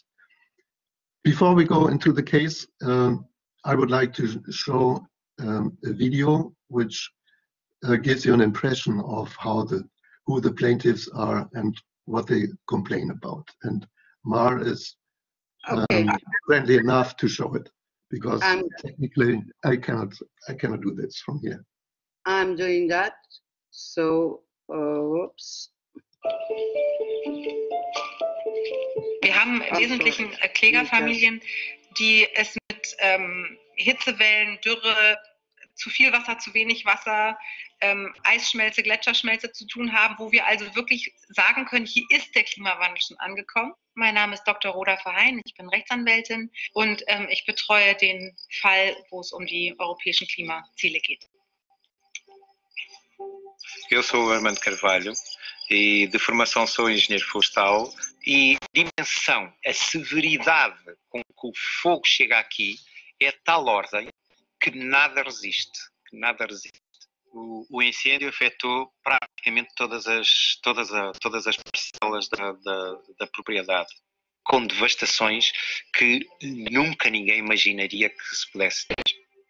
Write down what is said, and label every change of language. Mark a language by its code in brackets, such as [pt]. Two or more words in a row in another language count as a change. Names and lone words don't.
[en] Before we go into the case, I would like to show a video which gives you an impression of who the plaintiffs are and what they complain about. And Mar is friendly enough to show it, because technically I cannot do this from here. I'm doing that. So, whoops. [de] Wir haben im Wesentlichen Klägerfamilien, die es mit Hitzewellen, Dürre, zu viel Wasser, zu wenig Wasser, Eisschmelze, Gletscherschmelze zu tun haben, wo wir also wirklich sagen können, hier ist der Klimawandel schon angekommen. Mein Name ist Dr. Rhoda Verheyen, ich bin Rechtsanwältin und ich betreue den Fall, wo es um die europäischen Klimaziele geht. [pt] Eu sou o Armando Carvalho e de formação sou engenheiro florestal, e a dimensão, a severidade com que o fogo chega aqui é de tal ordem que nada resiste, O incêndio afetou praticamente todas as parcelas da propriedade, com devastações que nunca ninguém imaginaria que se pudesse ter.